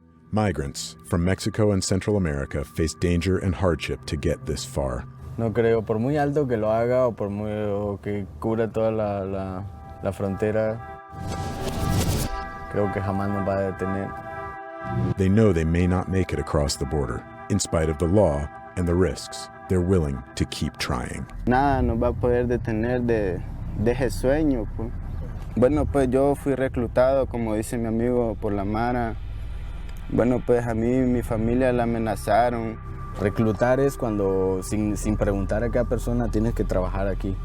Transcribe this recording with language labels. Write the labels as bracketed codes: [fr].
[en] Migrants from Mexico and Central America face danger and hardship to get this far. [es] No creo, por muy alto que lo haga o que cubra toda la frontera, creo que jamás nos va a detener. [en] They know they may not make it across the border. In spite of the law and the risks, they're willing to keep trying. [es] Nada nos va a poder detener de ese sueño. Pues. Bueno, pues yo fui reclutado, como dice mi amigo, por la Mara. Bueno, pues a mí y mi familia la amenazaron. Reclutar es cuando sin preguntar a cada persona tienes que trabajar aquí.